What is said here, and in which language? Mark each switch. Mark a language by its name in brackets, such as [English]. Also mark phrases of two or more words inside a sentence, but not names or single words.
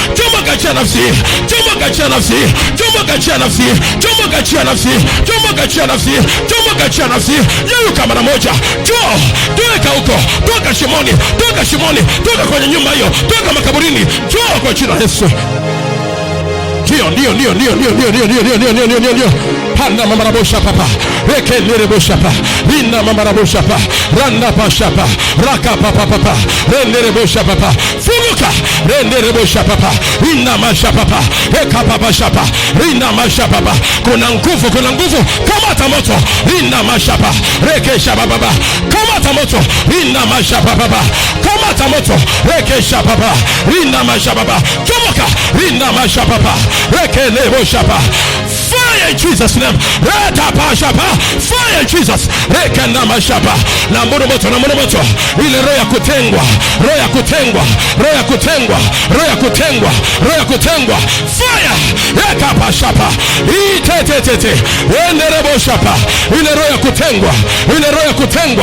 [Swahili] Yeyuka mara moja. Toka huko. Toka shimoni. Toka kwenye nyumba hiyo. Toka makaburini. Toka kwa jina la Yesu. Ndio. Panda mamarabosha papa. Reke nerebosha papa. Rinna mamarabosha papa. Randa pashapa. Raka papa. Renderebosha papa. Funguka. Renderebosha papa. Rinna masha papa. Eka papa shapa. Rinna masha papa. Kuna nguvu. Kamata moto. Rinna masha papa. Reke shapa papa. Kamata moto. Rinna masha papa. Kamata moto. Reke shapa papa. Rinna masha papa. Chomoka. Rinna masha papa. Reke lebo shapa. [English] Fire in Jesus name. Reta pa shapa. Fire in Jesus. Reke nama shapa. Na muru moto. [Swahili] Ile roho ya kutengwa. Fire. Reka pa shapa. Ite. Enderebo shapa. Ile roho ya kutengwa.